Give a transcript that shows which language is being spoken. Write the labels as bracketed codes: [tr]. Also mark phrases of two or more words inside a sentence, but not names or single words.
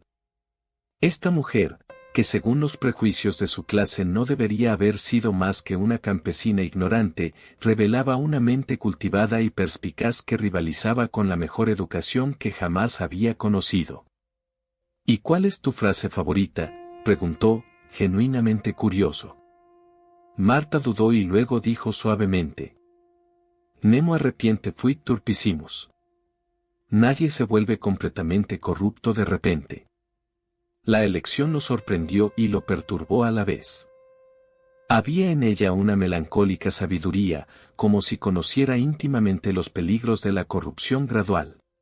[es] Esta mujer, que según los prejuicios de su clase no debería haber sido más que una campesina ignorante, revelaba una mente cultivada y perspicaz que rivalizaba con la mejor educación que jamás había conocido. ¿Y cuál es tu frase favorita?, preguntó, genuinamente curioso. Marta dudó y luego dijo suavemente. [la] Nemo arrepiente fuit turpissimus. [es] Nadie se vuelve completamente corrupto de repente. La elección lo sorprendió y lo perturbó a la vez. Había en ella una melancólica sabiduría, como si conociera íntimamente los peligros de la corrupción gradual.